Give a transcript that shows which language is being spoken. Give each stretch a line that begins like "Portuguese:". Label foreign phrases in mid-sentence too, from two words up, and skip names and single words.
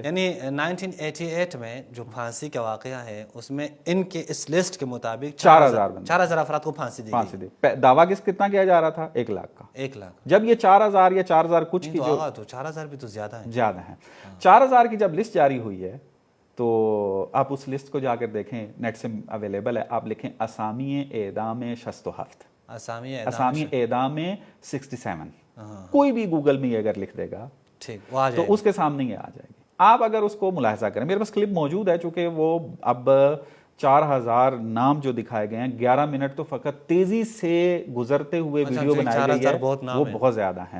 Urdu: یعنی 1988 میں جو پھانسی کا واقعہ ہے اس میں ان کے اس لسٹ کے مطابق 4,000 افراد کو پھانسی دی گئی. دعویٰ کتنا کیا جا رہا تھا, 1,00,000 کا. 1,00,000. جب یہ 4,000 یا 4,000 کچھ کی جو, تو 4,000 بھی تو زیادہ ہیں. 4,000 کی جب لسٹ جاری ہوئی ہے تو آپ اس لسٹ کو جا کر دیکھیں, نیٹ سے اویلیبل ہے. آپ لکھیں
Persian: اسامی اعدام
Urdu: 67,
Persian: اسامی اعدام
Urdu: 67, کوئی بھی گوگل میں یہ اگر لکھ دے گا تو اس کے سامنے یہ آ جائے گی. آپ اگر اس کو ملاحظہ کریں, میرے پاس کلپ موجود ہے, چونکہ وہ اب 4,000 نام جو دکھائے گئے ہیں, 11 منٹ تو فقط تیزی سے گزرتے ہوئے ویڈیو بنائی گئی ہے, وہ بہت زیادہ ہیں.